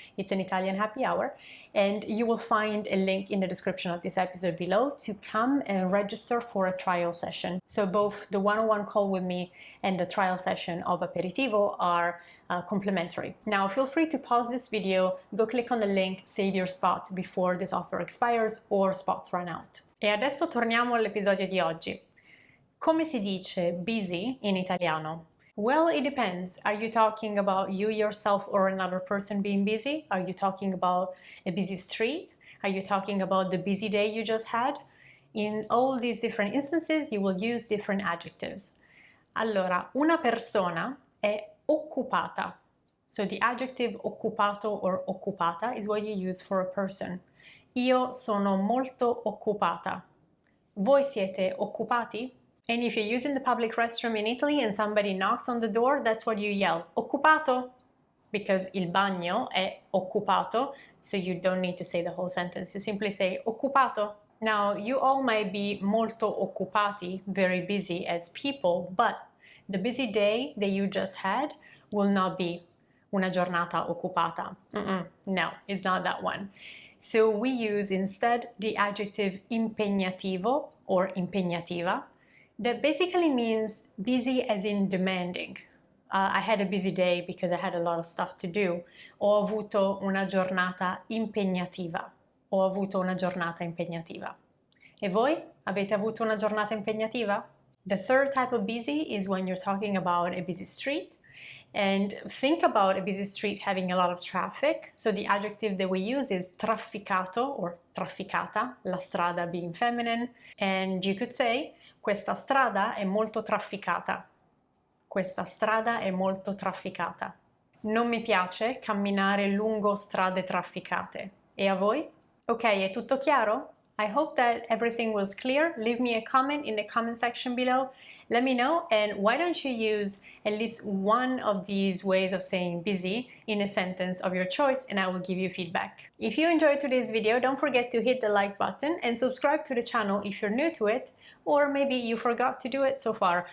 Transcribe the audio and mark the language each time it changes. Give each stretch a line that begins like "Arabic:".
English: It's an Italian happy hour, and you will find a link in the description of this episode below to come and register for a trial session. So both the one-on-one call with me and the trial session of Aperitivo are complimentary. Now, feel free to pause this video, go click on the link, save your spot before this offer expires or spots run out.
Italian: E adesso torniamo all'episodio di oggi. Come si dice busy in italiano?
English: Well, it depends. Are you talking about you yourself or another person being busy? Are you talking about a busy street? Are you talking about the busy day you just had? In all these different instances, you will use different adjectives.
Italian: Allora, una persona è occupata.
English: So the adjective occupato or occupata is what you use for a person.
Italian: Io sono molto occupata. Voi siete occupati?
English: And if you're using the public restroom in Italy and somebody knocks on the door, that's what you yell, occupato, because
Italian: il bagno è occupato,
English: so you don't need to say the whole sentence. You simply say occupato. Now, you all might be
Italian: molto occupati,
English: very busy as people, but the busy day that you just had will not be
Italian: una giornata occupata.
English: No, it's not that one. So we use instead the adjective impegnativo or impegnativa that basically means busy as in demanding. I had a busy day because I had a lot of stuff to do.
Italian: Ho avuto una giornata impegnativa. Ho avuto una giornata impegnativa. E voi? Avete avuto una giornata impegnativa?
English: The third type of busy is when you're talking about a busy street. And think about a busy street having a lot of traffic. So the adjective that we use is trafficato or trafficata, la strada being feminine. And you could say,
Italian: questa strada è molto trafficata. Questa strada è molto trafficata. Non mi piace camminare lungo strade trafficate. E a voi? Ok, è tutto chiaro?
English: I hope that everything was clear. Leave me a comment in the comment section below. Let me know, and why don't you use at least one of these ways of saying busy in a sentence of your choice, and I will give you feedback. If you enjoyed today's video, don't forget to hit the like button and subscribe to the channel if you're new to it, or maybe you forgot to do it so far.